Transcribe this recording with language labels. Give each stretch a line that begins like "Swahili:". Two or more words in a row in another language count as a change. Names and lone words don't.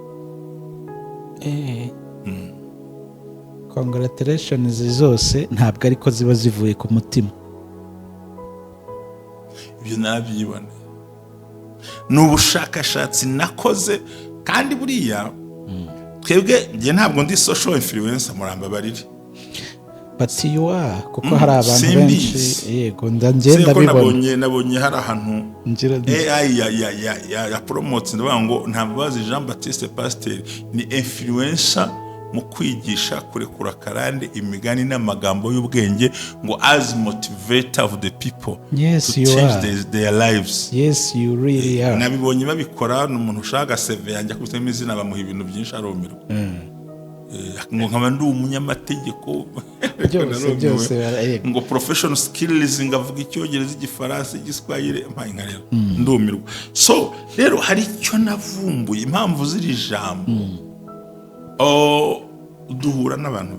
Kinyarwanda: Congratulations zose ntabwo ariko ziba zivuye ku mutima. Ibyo nabyiboneye. Ni ubushakashatsi nakoze, kandi buriya twebwe njye ntabwo ndi
English: social influencer,
Kinyarwanda: murambabarire.
English: But you are,
Kinyarwanda: kuko hari abantu benshi. Yego, ndagenda bibona. Nabonye hari ahantu AI ya promote ndavuga ngo Ntabazi Jean Baptiste Pasteur ni influencer mu kwigisha kurekura karande imigani n'amagambo y'ubwenge ngo
English: as motivator of the people to change their lives. Yes, you really are.
Kinyarwanda: Nabibonye babikora n'umuntu ushaka CV yanjye akubisemo izina bamuha ibintu byinshi aromerwa. Ngo nkaba ndi umunyamategeko byose ngo
English: professional skills
Kinyarwanda: ngavuga Icyongereza, Igifaransa, Igiswahili mpayinkarira ndumirwa. So rero hari icyo navumbuye, impamvu ziri jambo duhura n'abantu